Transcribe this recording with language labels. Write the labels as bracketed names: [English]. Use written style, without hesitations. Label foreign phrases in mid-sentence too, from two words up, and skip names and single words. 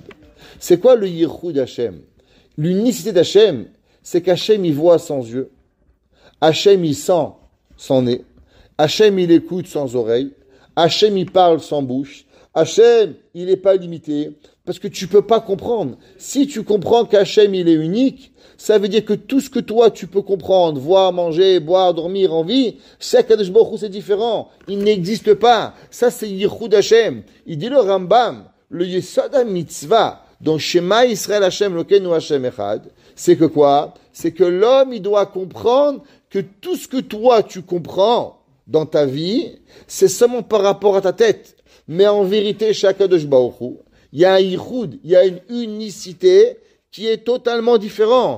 [French] C'est quoi le [Hebrew] יחוד השם? [French] L'unicité d'Hachem, c'est qu'Hachem il voit sans yeux, Hachem il sent sans nez, Hachem il écoute sans oreille, Hachem il parle sans bouche, Hachem il n'est pas limité, parce que tu peux pas comprendre. Si tu comprends qu'Hachem il est unique, ça veut dire que tout ce que toi tu peux comprendre, voir, manger, boire, dormir, en vie, c'est [Hebrew] קדוש ברוך הוא, [French] c'est différent. Il n'existe pas. Ça c'est [Hebrew] יחוד השם. [French] Il dit le Rambam, le [Hebrew] יסוד המצוה, [French] donc, [Hebrew] שמע ישראל השם אלוקינו השם אחד, [French] c'est que quoi? C'est que l'homme, il doit comprendre que tout ce que toi, tu comprends dans ta vie, c'est seulement par rapport à ta tête. Mais en vérité, chez [Hebrew] הקדוש ברוך הוא, [French] il y a un yichud, il y a une unicité qui est totalement différente.